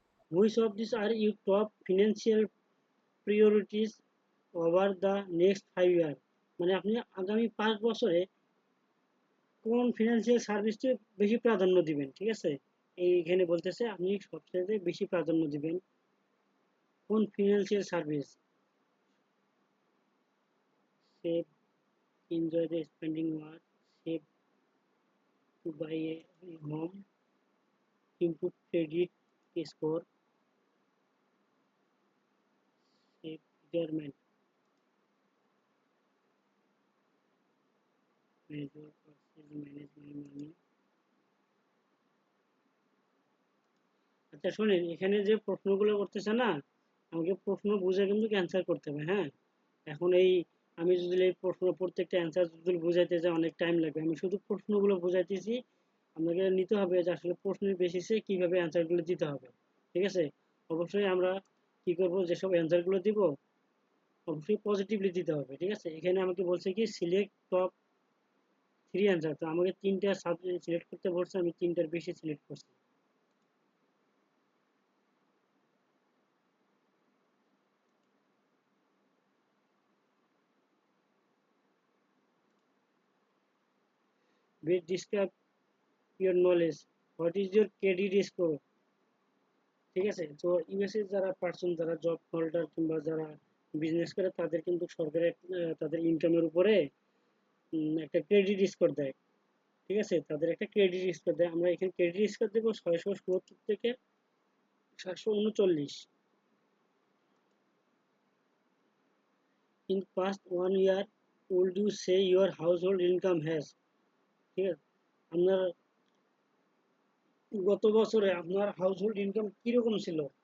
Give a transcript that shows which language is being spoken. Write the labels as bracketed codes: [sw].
[en] Which of these are your top financial priorities over the next 5 years? [bn] মানে আপনি আগামী 5 বছরে কোন ফিনান্সিয়াল সার্ভিসটি বেশি প্রাধান্য দিবেন, ঠিক আছে? এইখানে বলতেছে আপনি সবচেয়ে বেশি প্রাধান্য দিবেন কোন financial service? [en] Save, enjoy the spending more, save to buy a home, improve credit score, save retirement, measure purchase, manage my money. [bn] আচ্ছা শোনেন, এখানে যে প্রশ্নগুলো করতেছে না, আমাকে প্রশ্ন বুঝে কিন্তু অ্যান্সার করতে হবে, হ্যাঁ? এখন এই আমি যদি এই প্রশ্ন প্রত্যেকটা অ্যান্সার যদি বুঝাইতে যাই অনেক টাইম লাগবে। আমি শুধু প্রশ্নগুলো বুঝাইতেছি, আপনাকে নিতে হবে যে আসলে প্রশ্নের বেসিসে কিভাবে অ্যান্সারগুলো দিতে হবে, ঠিক আছে? অবশ্যই আমরা কি করব, যেসব অ্যান্সারগুলো দিব অবশ্যই পজিটিভলি দিতে হবে, ঠিক আছে? এখানে আমাকে বলছে কি সিলেক্ট টপ 3 অ্যান্সার, তো আমাকে 3টা সাবজেক্ট সিলেক্ট করতে বলছে, আমি 3টার বেশি সিলেক্ট করছি। [en] Best describe your knowledge, what is your credit score, [bn] ঠিক আছে? তো ইউএসএ যারা পার্সন, যারা জব হোল্ডার কিংবা যারা বিজনেস করে তাদের কিন্তু সরকারের তাদের ইনকামের উপরে একটা ক্রেডিট স্কোর দেয়, ঠিক আছে? তাদের একটা ক্রেডিট স্কোর দেয়, আমরা এখানে ক্রেডিট স্কোর দেবো 670 থেকে 739। [en] in past 1 year would you say your household income has, [bn] ঠিক আছে? আপনার গত বছরে আপনার হাউসহোল্ড ইনকাম কিরকম ছিল?